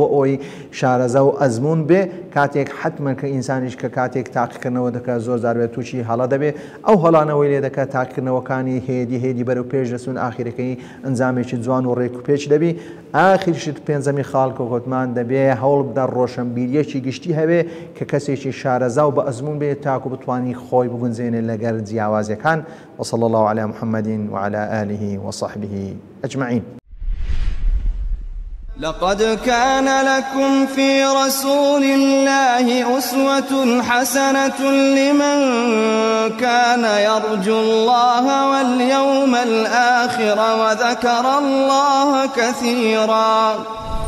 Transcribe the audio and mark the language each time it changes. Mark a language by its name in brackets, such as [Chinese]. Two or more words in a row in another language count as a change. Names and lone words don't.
[Central Kurdish] ئەوی شارەزە و ئەزمون بێ کاتێک حتممە کە ئینسانیش کە کاتێک تاقیکردنەوە دەکات زۆر زاربێت تووشی هەڵە دەبێت ئەو هەڵانەوەی لێ دەکات تاقیکردنەوەکانی هێدی بەرەو پێش دەچون ئاخیرەکەی ئەنجامێکی جوان و ڕێک و پێچ دەبی ئاخیرشت پێنجەمی خاڵکە گوتمان دەبێ هەوڵ بدە ڕۆشنبیریەکی گشتی هەبێ کە کەسێکی شارەزا و بە ئەزمون بێت تاکو بتوانی خۆی بگونجێنێت لەگەر جیاوازیەکان [Arabic] وصلى الله على محمد وعلى آله وصحبه أجمعين. لقد كان لكم في رسول الله أسوة حسنة لمن كان يرجو الله واليوم الآخر وذكر الله كثيرا